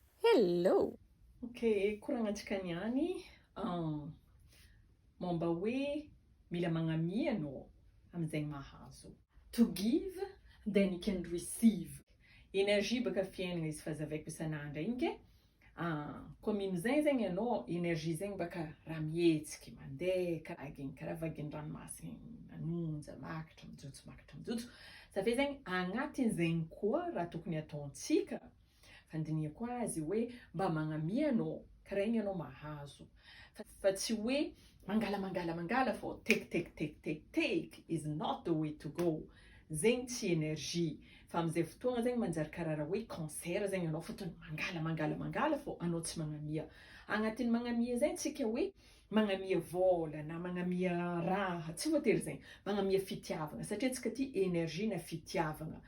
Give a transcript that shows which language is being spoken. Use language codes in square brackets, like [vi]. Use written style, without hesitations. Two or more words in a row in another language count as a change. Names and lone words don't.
[en] Hello! [mg] Okay, koragnantsika niany momba hoe mila magnamia anao am'zaigny mahazo. [en] To give, then you can receive. [mg] Énergie baka fiaignana izy fa zavaiko isan'andra igny ke koa mino zay zegny anao, énergie zegny baka raha mihetsiky mandeha karaha vagin-dranomasina manonja, makatra mijotso. Zave zegny agnatin'zaigny koa raha tokony ataontsika fandinihako azy hoe mba magnamia anao, karaha igny anao mahazo. Fa tsy hoe mangala fô [en] take is not the way to go. [mg] Zegny tsy énergie. Fa am'zay fotoagna zegny manjary karaha hoe cancer zegny anao fotony mangala fô anao tsy magnamia. Agnatin'ny magnamia zegny tsika hoe magnamia vôla na magnamia raha, tsy voatery zegny, magnamia fitiavagna satria antsika ty énergie na fitiavagna.